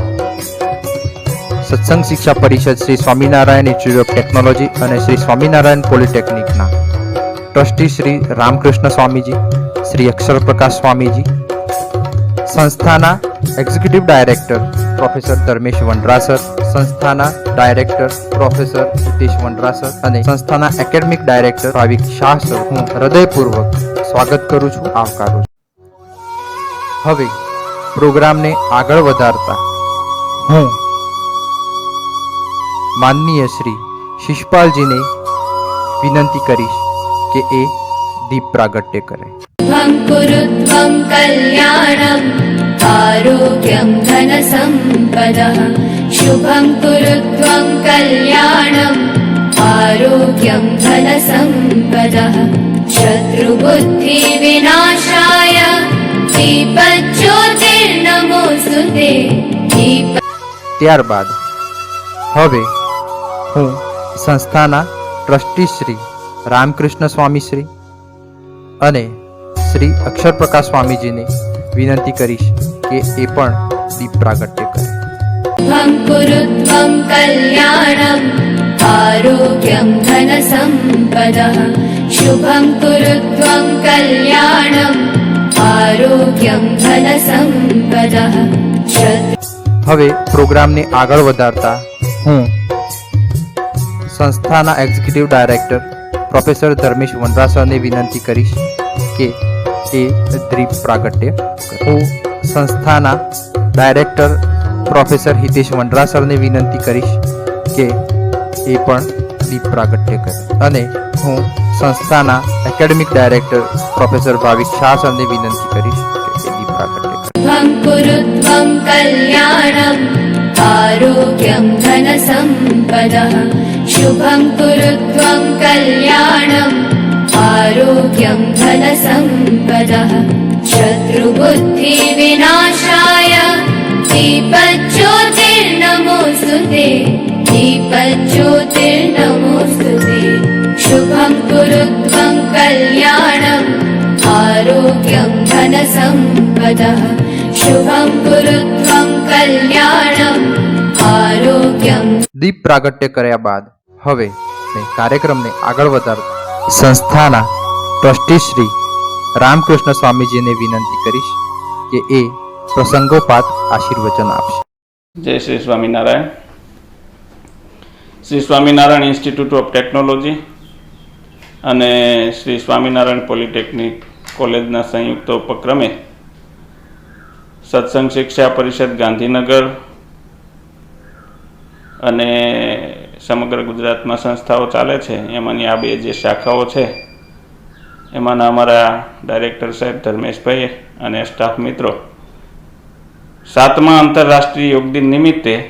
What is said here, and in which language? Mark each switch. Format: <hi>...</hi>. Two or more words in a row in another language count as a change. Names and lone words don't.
<gu>સત્સંગ શિક્ષા પરિષદ શ્રી સ્વામિનારાયણ ઇન્સ્ટિટ્યૂટ ઓફ ટેકનોલોજી અને શ્રી સ્વામિનારાયણ પોલિટેકનિકના ટ્રસ્ટી શ્રી રામકૃષ્ણ સ્વામીજી, શ્રી અક્ષર પ્રકાશ સ્વામીજી, સંસ્થાના</gu> <en>executive director</en> <gu>પ્રોફેસર ધર્મેશ વંડરા સર, સંસ્થાના ડાયરેક્ટર પ્રોફેસર હિતેશ વંડરા સર અને સંસ્થાના</gu> <en>academic director</en> <gu>ભાવિક શાહ સર હું હૃદયપૂર્વક સ્વાગત કરું છું, આવકારું છું. હવે પ્રોગ્રામને આગળ વધારતા હું માનનીય શ્રી શિષપાલજીને વિનંતી કરીશ કે એ દીપ પ્રાગટ્ય કરે.</gu> <sa>कुरुत्वं कल्याणम् आरोग्यं धनसम्पदः शुभं कुरुत्वं कल्याणम् आरोग्यं धनसम्पदः शत्रुबुद्धिविनाशाय दीपज्योतिर्नमोऽस्तुते.</sa> <gu>ત્યારબાદ હવે હું સંસ્થાના ટ્રસ્ટી શ્રી રામકૃષ્ણ સ્વામી શ્રી અને શ્રી અક્ષર પ્રકાશ સ્વામીજીને વિનંતી કરીશ કે એ પણ દીપ પ્રાગટ્ય કરે.</gu> <sa>कुरुत्वं कल्याणम् आरोग्यं धनसम्पदः शुभं कुरुत्वं कल्याणम् आरोग्यम धनसम्पदः.</sa> <gu>હવે પ્રોગ્રામને આગળ વધારતા હું સંસ્થાના</gu> <en>executive director</en> <gu>પ્રોફેસર ધર્મેશ વંડરા સરને વિનંતી કરીશ કે એ દીપ પ્રાગટ્ય કરે. હું સંસ્થાના ડાયરેક્ટર પ્રોફેસર હિતેશ વંડરા સરને વિનંતી કરીશ કે એ પણ દીપ પ્રાગટ્ય કરે અને હું સંસ્થાના</gu> <en>academic director</en> <gu>પ્રોફેસર ભાવિક શાહ સરને વિનંતી કરીશ કે એ દીપ પ્રાગટ્ય કરે.</gu> <sa>कुरुत्वं कल्याणम् आरोग्यं धनसम्पदः शुभं कुरुत्वं कल्याणम् आरोग्यं धनसम्पदः शत्रुबुद्धिविनाशाय दीपज्योतिर्नमोऽस्तुते. दीपज्योतिर्नमोऽस्तुते. शुभं कुरुत्वं कल्याणम् आरोग्यं धनसम्पदः शुभं कुरुत्वं कल्याणम् आरोग्यं.</sa> <gu>દીપ પ્રાગટ્ય કર્યા બાદ હવે કાર્યક્રમને આગળ વધારતા સંસ્થાના ટ્રસ્ટી શ્રી રામકૃષ્ણ સ્વામીજીને વિનંતી કરીશ કે એ પ્રસંગોપાત આશીર્વચન આપશે. જય શ્રી સ્વામિનારાયણ. શ્રી સ્વામિનારાયણ ઇન્સ્ટિટ્યૂટ ઓફ ટેકનોલોજી અને શ્રી સ્વામિનારાયણ પોલિટેકનિક કોલેજના સંયુક્ત ઉપક્રમે સત્સંગ શિક્ષા પરિષદ ગાંધીનગર અને સમગ્ર ગુજરાતમાં સંસ્થાઓ ચાલે છે, એમાંની આ 2 જે શાખાઓ છે એમાંના અમારા ડાયરેક્ટર સાહેબ ધર્મેશભાઈ અને સ્ટાફ મિત્રો 7મા આંતરરાષ્ટ્રીય યોગ દિન નિમિત્તે</gu>